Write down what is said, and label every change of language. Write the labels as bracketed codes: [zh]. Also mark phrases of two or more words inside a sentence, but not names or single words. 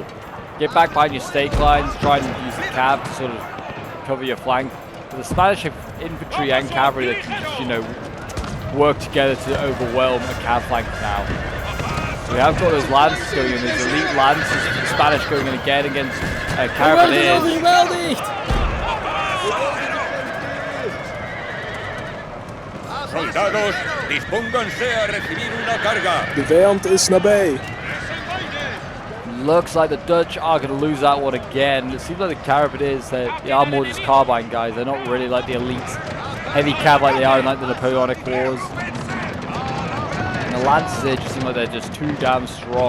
[en] Get back behind your stake lines. Try and use the cav to sort of cover your flank. But the Spanish have infantry and cavalry that can just, you know, work together to overwhelm a cav flank now. So we have got those lances going in. There's elite lances for the Spanish going in again against Carabiniers. [es] Soldados, dispónganse a recibir una carga. [nl] De vijand is nabij. [en] Looks like the Dutch are going to lose that one again. It seems like the Carabiniers, they are more just carbine guys. They're not really like the elite heavy cav like they are in like the Napoleonic Wars. And the lances here just seem like they're just too damn strong.